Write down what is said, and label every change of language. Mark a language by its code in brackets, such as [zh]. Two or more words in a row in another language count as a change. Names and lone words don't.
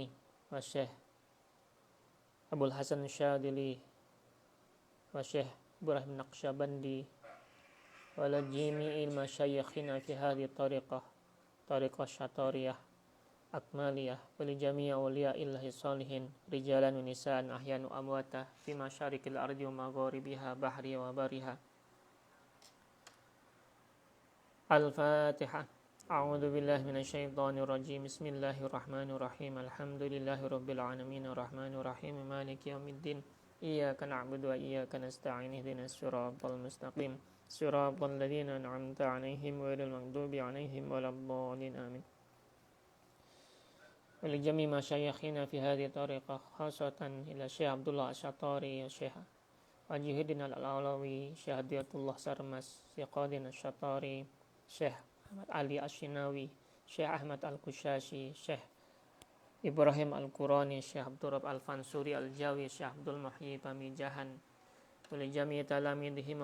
[ar] والشيخ أبي الحسن الشاذلي والشيخ إبراهيم النقشبندي ولجميع مشايخنا في هذه الطريقة الشطارية الأكملية ولجميع أولياء الله الصالحين رجالا ونساء أحياء وأمواتا في مشارق الأرض ومغاربها بحرها وبرها. Al-Fatihah. أعوذ بالله من الشيطان الرجيم. بسم الله الرحمن الرحيم. الحمد لله رب العالمين الرحمن الرحيم مالك يوم الدين. إياك نعبد وإياك نستعين اهدنا الصراط المستقيم صراط الذين أنعمت عليهم غير المغضوب عليهم ولا الضالين. آمين. ولجميع مشايخنا في هذه الطريقة خاصة إلى الشيخ عبد الله الشطاري والشيخ وجيه الدين العلوي، الشيخ هداية الله سرمست، الشيخ قاضن الشطاري، الشيخ أحمد علي الشناوي، الشيخ أحمد Ali Asyinawi, Syekh Ahmad القشاشي، الشيخ إبراهيم الكوراني، الشيخ عبد الرؤوف الفنصوري الجاوي، الشيخ عبد المحيي باميجاهان، ولجميع تلامذتهم